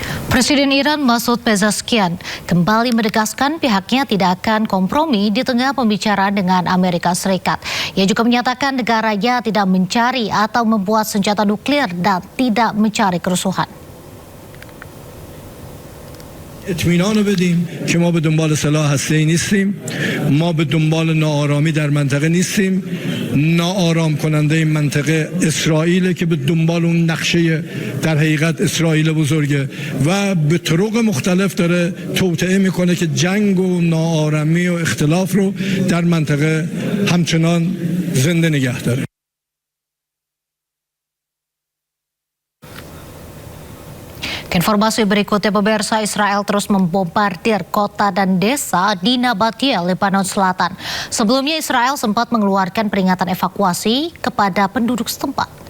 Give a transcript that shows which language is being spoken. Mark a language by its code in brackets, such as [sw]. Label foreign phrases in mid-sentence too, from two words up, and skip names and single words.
[id] Presiden Iran Masoud Pezeshkian kembali menegaskan pihaknya tidak akan kompromi di tengah pembicaraan dengan Amerika Serikat. Ia juga menyatakan negaranya tidak mencari atau membuat senjata nuklir dan tidak mencari kerusuhan. [fa] اطمینان رو بدیم که ما به دنبال سلاح هسته‌ای نیستیم، ما به دنبال ناآرامی در منطقه نیستیم. ناآرام کننده این منطقه اسرائیل که به دنبال اون نقشه در حقیقت اسرائیل بزرگه و به طرق مختلف داره توطئه میکنه که جنگ و ناآرامی و اختلاف رو در منطقه همچنان زنده نگه داره. [id] Informasi berikutnya, pemirsa, Israel terus membombardir kota dan desa di Nabatiyeh, Lebanon Selatan. Sebelumnya Israel sempat mengeluarkan peringatan evakuasi kepada penduduk setempat.